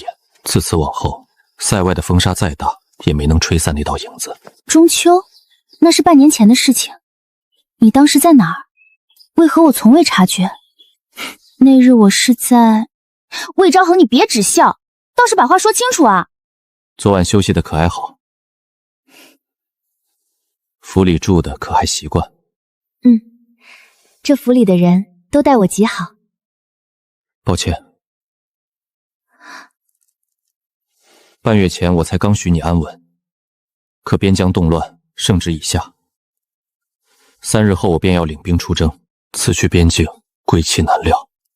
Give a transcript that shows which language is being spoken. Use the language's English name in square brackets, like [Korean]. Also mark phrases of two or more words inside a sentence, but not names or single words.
[Chinese] 自此往後，塞外的風沙再大，也沒能吹散那道影子。中秋，那是半年前的事情，你當時在哪兒？為何我從未察覺？那日我是在……魏昭衡，你別只笑，倒是把話說清楚啊！昨晚休息的可還好？府裡住的可還習慣？這府裡的人都待我極好。抱歉，半月前我才剛許你安穩，可邊疆動亂，聖旨已下，3日後我便要領兵出征，此去邊境，歸期難料。